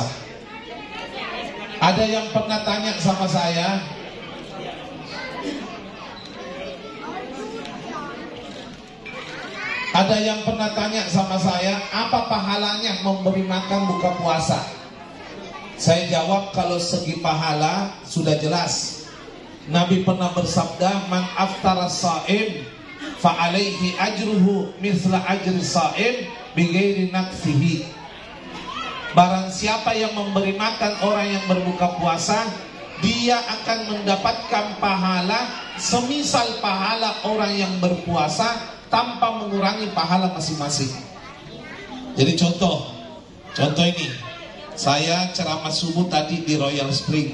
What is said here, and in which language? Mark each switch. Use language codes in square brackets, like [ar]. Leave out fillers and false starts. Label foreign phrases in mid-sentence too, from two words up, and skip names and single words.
[id] Ada yang pernah tanya sama saya, apa pahalanya memberi makan buka puasa? Saya jawab, kalau segi pahala sudah jelas. Nabi pernah bersabda, [ar] من أفطر صائم فعليه أجره مثل أجر صائم بغير نقصه. [id] Barang siapa yang memberi makan orang yang berbuka puasa, dia akan mendapatkan pahala semisal pahala orang yang berpuasa tanpa mengurangi pahala masing-masing. Jadi contoh ini, saya ceramah subuh tadi di Royal Spring.